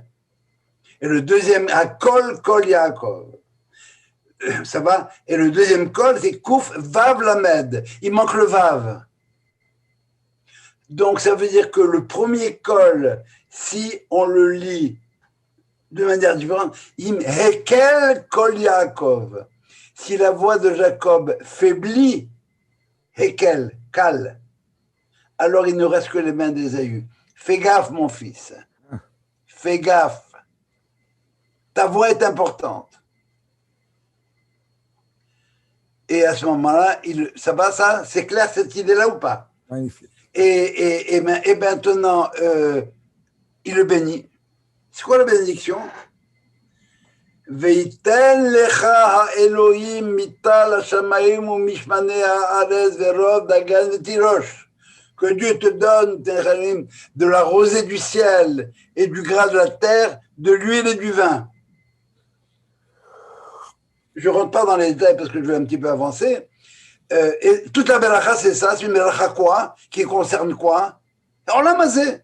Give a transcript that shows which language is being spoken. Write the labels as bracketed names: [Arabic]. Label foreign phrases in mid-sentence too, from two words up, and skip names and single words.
[French] Et le deuxième, à [Hebrew] קול יעקב. [French] Ça va? Et le deuxième kol, c'est Kouf, Vav, Lamed. Il manque le Vav. Donc, ça veut dire que le premier kol, si on le lit de manière différente, [Hebrew] אם הקל קול יעקב. [French] Si la voix de Jacob faiblit, [Hebrew] הקל, קל, [French] alors il ne reste que les mains d'Ésaü. Fais gaffe, mon fils. Fais gaffe. Ta voix est importante. Et à ce moment-là, ça va, ça? C'est clair cette idée-là ou pas? Magnifique. Et maintenant, il le bénit. C'est quoi la bénédiction? [Hebrew] ויתן לך האלהים מטל השמים ומשמני הארץ ורב דגן ותירש. [French] Que Dieu te donne de la rosée du ciel et du gras de la terre, de l'huile et du vin. Je ne rentre pas dans les détails parce que je vais un petit peu avancer. Et toute la beracha, c'est ça. C'est une beracha quoi? Qui concerne quoi? On l'a masé.